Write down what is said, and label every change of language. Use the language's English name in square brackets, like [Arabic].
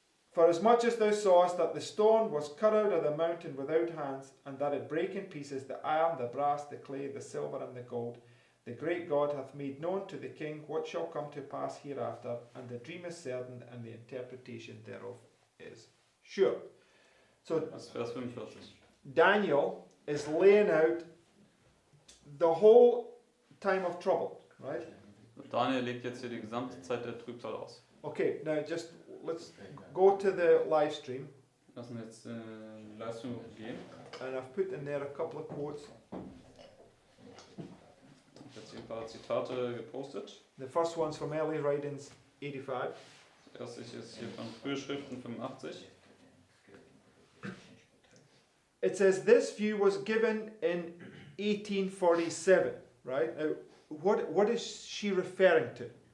[English] For as much as thou sawest that the stone was cut out of the mountain without hands, and that it brake in pieces the iron, the brass, the clay, the silver, and the gold, the great God hath made known to the king what shall come to pass hereafter, and the dream is certain, and the interpretation thereof is sure. So [German] Das ist Vers 45. [English] Daniel is laying out the whole time of trouble, right? [German] Daniel legt jetzt hier die gesamte Zeit der Trübsal aus. [English] Okay, now just let's go to the live stream, [German] Lassen wir jetzt Livestream gehen. [English] and I've put in there a couple of quotes. [German] Ich habe jetzt hier ein paar Zitate gepostet. [English] The first one's from early writings 85. [German] Das erste ist hier von Frühe Schriften 85. [English] It says this view was given in 1847, right? Now, what is she referring to?